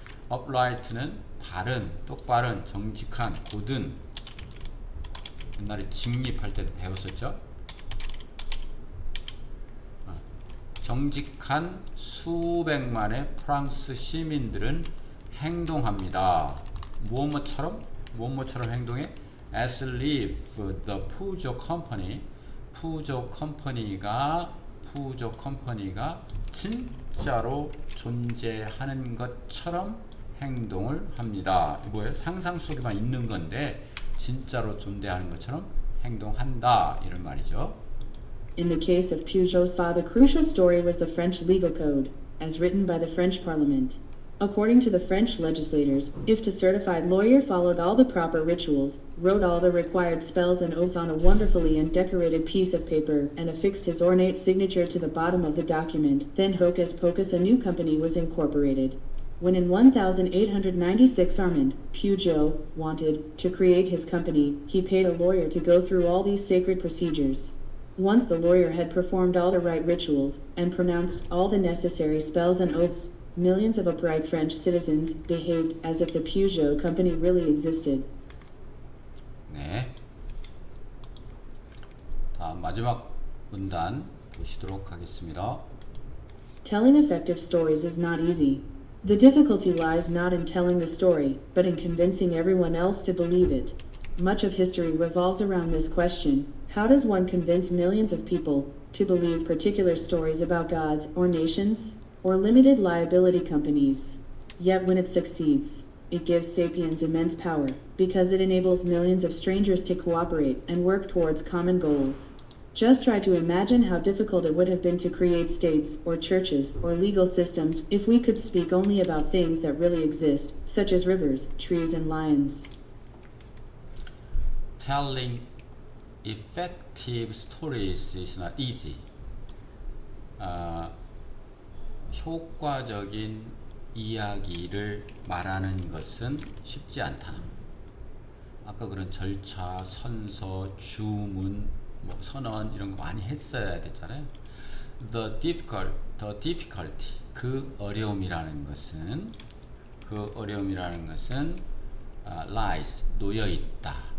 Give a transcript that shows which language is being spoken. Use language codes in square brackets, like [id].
[ko] upright는 바른, 똑바른, 정직한, 고든. 옛날에 직립할 때 배웠었죠. 정직한 수백만의 프랑스 시민들은 행동합니다. 무엇처럼 행동해? [en] As if the Pujol [ko] 컴퍼니가 진짜로 존재하는 것처럼 행동을 합니다. 뭐예요? 상상 속에만 있는 건데 진짜로 존재하는 것처럼 행동한다 이런 말이죠. [en] In the case of Peugeot, the crucial story was the French legal code, as written by the French Parliament. According to the French legislators, if a certified lawyer followed all the proper rituals, wrote all the required spells and oaths on a wonderfully decorated piece of paper, and affixed his ornate signature to the bottom of the document, then hocus pocus a new company was incorporated. When in 1896 Armand Peugeot wanted to create his company, he paid a lawyer to go through all these sacred procedures. Once the lawyer had performed all the right rituals and pronounced all the necessary spells and oaths, millions of upright French citizens behaved as if the Peugeot company really existed. [ko] 네. 다음 마지막 문단 보시도록 하겠습니다. [en] Telling effective stories is not easy. The difficulty lies not in telling the story, but in convincing everyone else to believe it. Much of history revolves around this question. How does one convince millions of people to believe particular stories about gods or nations or limited liability companies? Yet when it succeeds, it gives sapiens immense power because it enables millions of strangers to cooperate and work towards common goals. Just try to imagine how difficult it would have been to create states or churches or legal systems if we could speak only about things that really exist, such as rivers, trees, and lions. Telling effective stories is not easy. [ko] 효과적인 이야기를 말하는 것은 쉽지 않다. 아까 그런 절차, 선서, 주문, 뭐 선언 이런 거 많이 했어야 됐잖아요. [en] The difficulty, [ko] 그 어려움이라는 것은 lies, 놓여 있다.